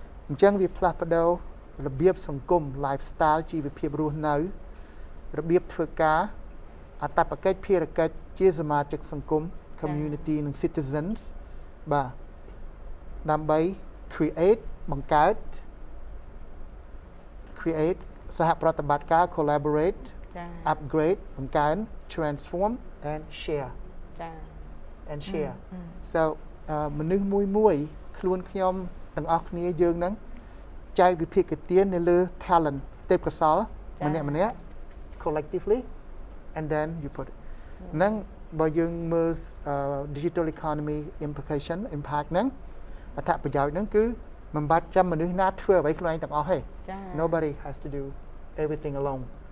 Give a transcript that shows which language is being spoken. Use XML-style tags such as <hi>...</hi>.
<km>អញ្ចឹងវាផ្លាស់ប្ដូររបៀបសង្គម lifestyle ជីវភាពរស់នៅរបៀបធ្វើការអត្តបកិច្ចភារកិច្ចជាសមាជិកសង្គម community និង citizens បាទដើម្បី create បង្កើត create សហប្រតិបត្តិការ collaborate ចា</km> <en>upgrade បង្កើន transform and share</en> <km>ចា</km> <en>and share so</en> <km>មនុស្សមួយខ្លួនខ្ញុំទាំងអស់គ្នាយើងហ្នឹងចែកវិភាគទាននៅលើ talent ទេពកោសល្យម្នាក់</km> <en>collectively and then you put it</en> <km>ហ្នឹងបើយើងមើល</km> <en>digital economy implication impact</en> <km>ហ្នឹងអត្ថប្រយោជន៍ហ្នឹងគឺមិនបាច់ចាំមនុស្សណាធ្វើអ្វីខ្លួនឯងទាំងអស់ទេ ចា</km> <en>nobody has to do everything alone</en>